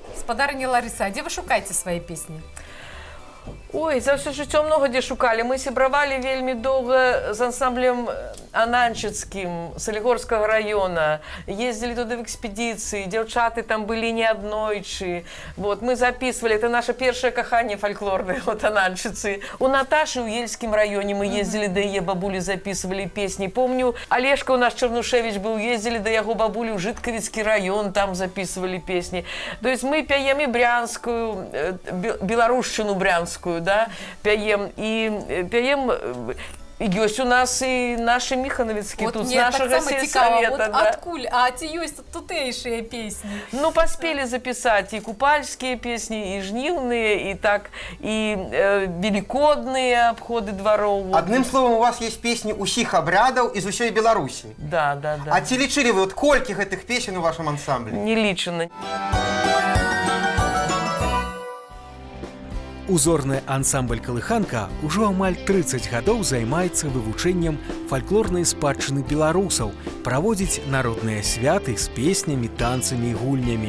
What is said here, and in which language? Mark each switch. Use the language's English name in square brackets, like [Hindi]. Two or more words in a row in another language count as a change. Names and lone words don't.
[Belarusian] гаспадарыня Ларыса, а дзе вы шукаеце свае песні? Ой, за ўсё жыццё многа дзе шукалі. Мы сябравалі вельмі доўга з ансамблем Ананчыцкім, Салігорскага района. Ездзілі туды в экспедыцыі, дзяўчаты там былі не аднойчы. [Russian] Вот, мы записывали, это наше [Belarusian] першае каханне фальклорнае, [Russian] вот Ананчыцы. [Belarusian] У Наташы ў Ельскім раёне мы ездзілі да яе бабулі, записывали песні. Помню, Алешка у нас Чарнушевич быў, ездзілі да яго бабулі ў Жыткавіцкі раён, там записывали песні. [Russian] То есть [Belarusian] мы пяем і брянскую, беларушчыну брянскую, да, пяем, і пяем. Ёсць у нас і нашы міханавіцкі Вот тут, з мне нашага таксама цікава, сельсавета. вот Да. адкуль, а ці ёсць тутэйшыя песні? Ну, паспелі запісаць і купальскія песні, і жніўныя, і так, і велікодныя абходы двароў. [Russian] Одним словом, у вас есть песни усіх обрядов из усей Беларуси. Да, да, да. [Belarusian] А ці лічылі вы, вот колькі гэтых песен у вашем ансамбле? Не лічана. Узорны ансамбль «Калыханка» ўжо амаль 30 гадоў займаецца вывучэннем фальклорнай спадчыны беларусаў, праводзіць народныя святы з песнямі, танцамі і гульнямі.